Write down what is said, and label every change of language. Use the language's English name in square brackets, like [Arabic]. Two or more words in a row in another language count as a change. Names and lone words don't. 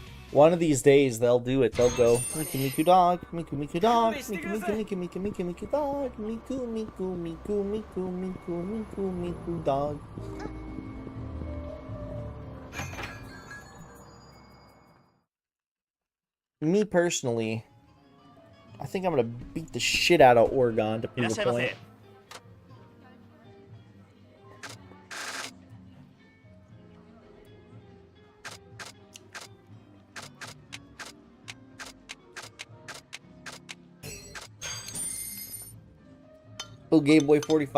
[English] One of these days they'll do it. They'll go Miku Miku dog, Miku Miku dog, Miku Miku Miku Miku Miku Miku dog, Miku Miku Miku Miku Miku Miku Miku dog. Me personally, I think I'm gonna beat the shit out of Oregon to prove a point. Oh, Game Boy 45.